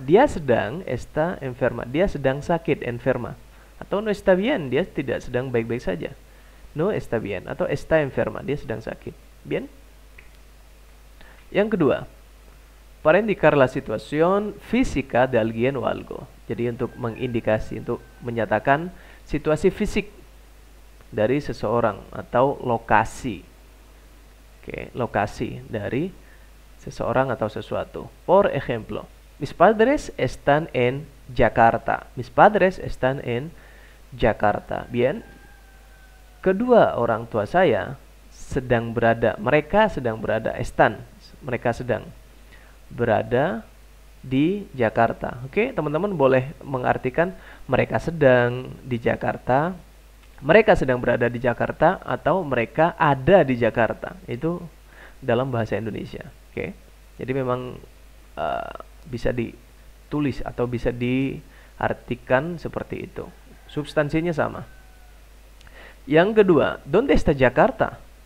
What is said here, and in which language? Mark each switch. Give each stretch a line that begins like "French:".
Indonesian: Dia sedang,
Spanish: está enferma.
Indonesian: Dia sedang sakit, enferma. Atau
Spanish: no está bien,
Indonesian: dia tidak sedang baik-baik saja.
Spanish: No está bien.
Indonesian: Atau
Spanish: está enferma,
Indonesian: dia sedang sakit. Bien? Yang kedua,
Spanish: para indicar la situación física de alguien o algo.
Indonesian: Jadi untuk mengindikasi, untuk menyatakan situasi fisik dari seseorang atau lokasi. Oke, lokasi dari seseorang atau sesuatu.
Spanish: Por ejemplo, mis padres están en Jakarta. Mis padres están en Jakarta. Bien.
Indonesian: Kedua orang tua saya sedang berada, mereka sedang berada, están, mereka sedang berada di Jakarta. Oke, teman-teman boleh mengartikan mereka sedang di Jakarta, mereka sedang berada di Jakarta, atau mereka ada di Jakarta. Itu dalam bahasa Indonesia. Oke, jadi memang bisa ditulis atau bisa diartikan seperti itu. Substansinya sama. Yang kedua,
Spanish: ¿dónde está Jakarta?